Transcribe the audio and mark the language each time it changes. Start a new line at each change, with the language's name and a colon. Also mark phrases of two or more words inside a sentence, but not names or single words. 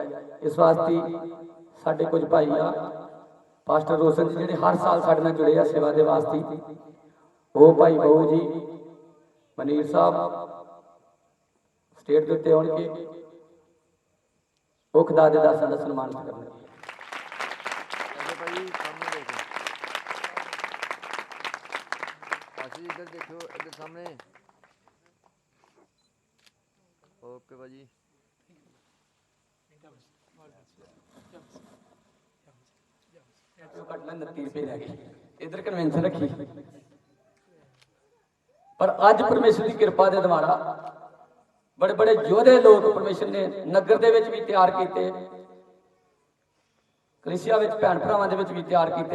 Punjabi: ਇਸ ਵਾਸਤੇ ਸਾਡੇ ਕੁਛ ਭਾਈ ਆ ਪਾਸਟਰ ਰੋਸ਼ਨ ਜੀ ਜੋ ਹਰ ਸਾਲ ਸਾਡੇ ਨਾਲ ਜੁੜੇ ਆ ਸੇਵਾ ਕੇ ਵਾਸਤੇ, ਵੋ ਭਾਈ ਬਹੂ ਜੀ ਮਨੀਰ ਸਾਹਬ ਸਟੇਟ ਕੇ ਉੱਤੇ ਆਉਣਗੇ, ਵੋ ਖ਼ੁਦਾ ਦੇ ਦਾਸਾਂ ਦਾ ਸਨਮਾਨ ਕਰਨਗੇ।
Hindi: इधर देखो, इधर सामने।
Punjabi: ਓਕੇ ਭਾਜੀ।
Hindi: इधर कन्वेंशन रखी पर अज परमेश्वर की कृपा के द्वारा
Punjabi: ਬੜੇ ਬੜੇ ਯੋਧੇ ਲੋਗ ਪਰਮੇਸ਼ਵਰ ਨੇ ਨਗਰ ਦੇ ਵਿਚ ਭੀ ਤਿਆਰ ਕੀਤੇ, ਕਲੀਸਿਯਾ ਵਿਚ ਭੈਣ ਭਰਾਵਾਂ ਦੇ ਵਿਚ ਭੀ ਤਿਆਰ ਕੀਤੇ।